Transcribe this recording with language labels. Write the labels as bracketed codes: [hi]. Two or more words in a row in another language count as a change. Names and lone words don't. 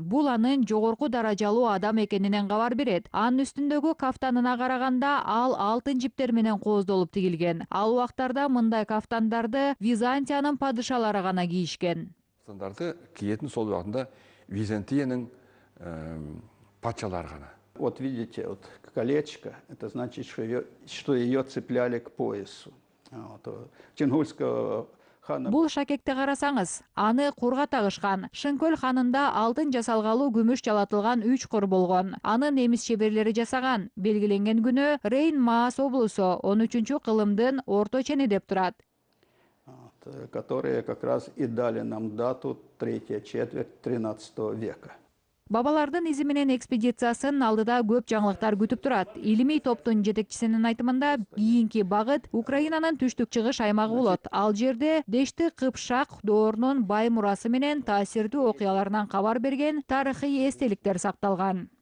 [ky] Бул анын жогорку даражалуу адам экенинен кабар берет. Анын үстүндөгү кафтанына караганда ал алтын жиптер менен кооздолуп тигилген. Ал убактарда мындай кафтандарды Византиянын падышалары гана кийишкен. [kk] Кафтандарды киетін сол убактында Византиянын патшалары гана. [ru] Вот видите, вот колечко, это значит, что ее цепляли к поясу. Чингульского хана. [ky] Бул шакекте карасаңыз, аны курга тагышкан. Шынкөл ханында алтын жасалгалуу күмүш жалатылган 3 кур болгон. Аны немис чеберлери жасаган. Белгиленген күнү Рейн-Маас облусу 13-кылымдын орто чени деп турат. [ru] Которые как раз и дали нам дату 3-я четверть 13 века. [ky] Бабалардын изи менен экспедициясын алдыда көп жаңылыктар күтүп турат. Илимий топтун жетекчисинин айтымында кийинки багыт Украинанын түштүк чыгыш аймагы болот. Ал жерде Дешти Кыпчак доорунун бай мурасы менен таасирдүү окуяларынан кабар берген тарыхый эстеликтер сакталган.